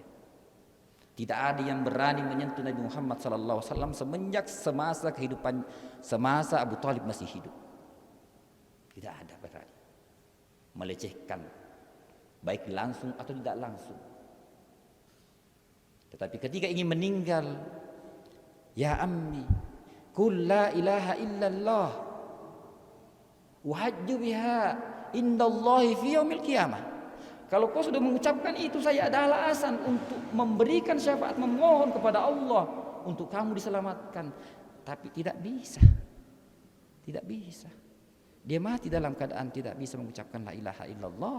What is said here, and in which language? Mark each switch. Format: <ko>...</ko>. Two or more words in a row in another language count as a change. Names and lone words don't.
<id>Tidak ada yang berani menyentuh Nabi Muhammad SAW semenjak semasa Abu Talib masih hidup. Tidak ada berani melecehkan, baik langsung atau tidak langsung. Tetapi ketika ingin meninggal,</id> <ar>يا عم قل لا إله إلا الله أحاج بها عند الله في يوم القيامة.</ar> <id>Kalau kau sudah mengucapkan itu, saya ada alasan untuk memberikan syafaat, memohon kepada Allah untuk kamu diselamatkan. Tapi tidak bisa. Tidak bisa. Dia mati dalam keadaan tidak bisa mengucapkan</id> <ar>لا إله إلا الله.</ar>